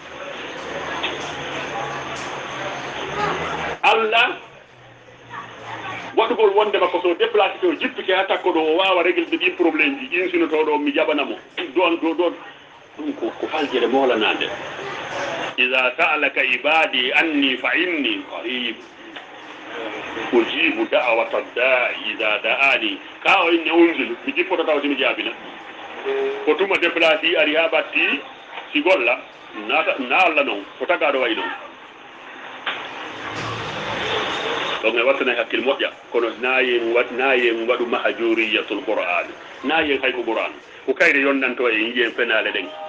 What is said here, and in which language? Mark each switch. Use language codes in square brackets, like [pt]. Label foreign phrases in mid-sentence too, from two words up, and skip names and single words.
[ff] Allah waɗugol wonde makko so déplacé to jippike ha takko ɗo o wawa réglde ɗin probléme ji insinotoɗo mi jaɓanamo ɗon ɗum ko faljere molanade [ar] إذا سألك عبادي عني فإني قريب أجيب دعوة الداع إذا دعان [ff] ka o inne unzilu mi jippoto taw simi jaabina ko tuma déplacé ari ha batti si golla na Allah noon ko tagaɗo wayi noon donc e wattana hakkille moƴƴa kono nayen waɗu [ar] مهجورية القرآن [ff] nayen hay ko qur'an ko kayre yonnanto en yiyen penale ɗen